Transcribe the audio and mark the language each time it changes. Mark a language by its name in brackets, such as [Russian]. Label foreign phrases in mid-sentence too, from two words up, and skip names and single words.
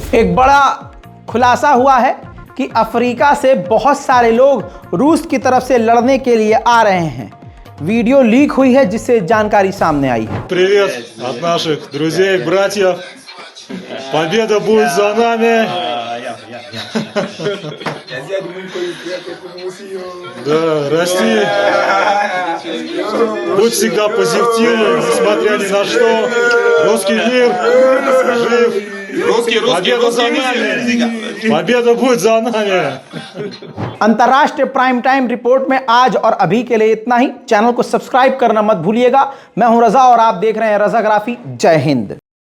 [Hindi] एक बड़ा खुलासा हुआ है कि अफ्रीका से बहुत सारे लोग रूस की तरफ से लड़ने के लिए आ रहे हैं। वीडियो लीक हुई है जिससे जानकारी सामने आई है। [Russian] Привет от наших друзей, братьев. Победа будет за нами. Да, расти. Будь всегда позитивным, несмотря ни на что. Русский мир жив. Победа за нами. Победа будет за нами. [Hindi] अंतर्राष्ट्रीय [English] prime time report [Hindi] में आज और अभी के लिए इतना ही। चैनल को सब्सक्राइब करना मत भूलिएगा। मैं हूं रजा और आप देख रहे हैं रजाग्राफी। जय हिंद।